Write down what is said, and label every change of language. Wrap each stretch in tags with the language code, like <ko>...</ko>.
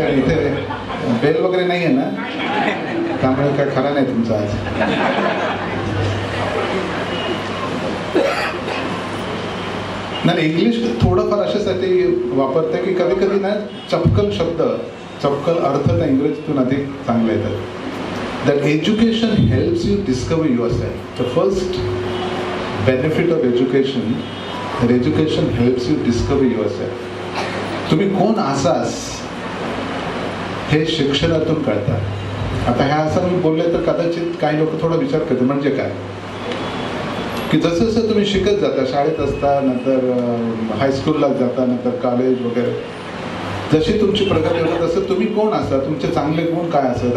<mr>आणि इथे बेल वगैरे नाही आहे ना, त्यामुळे काय खरं नाही तुमचं आज. नाही, इंग्लिश थोडंफार अशासाठी वापरते की कधी कधी ना चपकल शब्द, चपकल अर्थ त्या इंग्रजीतून अधिक चांगले येतात.</mr> <en>That education helps you discover yourself. The first benefit of education, that education helps you discover yourself.</en> <mr>तुम्ही कोण आसास हे शिक्षणातून कळतात. आता ह्या असं मी बोलले तर कदाचित काही लोक थोडा विचार करतात म्हणजे काय, की जसं जसं तुम्ही शिकत जाता, शाळेत असता, नंतर हायस्कूलला जाता, नंतर कॉलेज वगैरे, जशी तुमची प्रगती होते तसं तुम्ही कोण असता, तुमचे चांगले गुण काय असतात.</mr>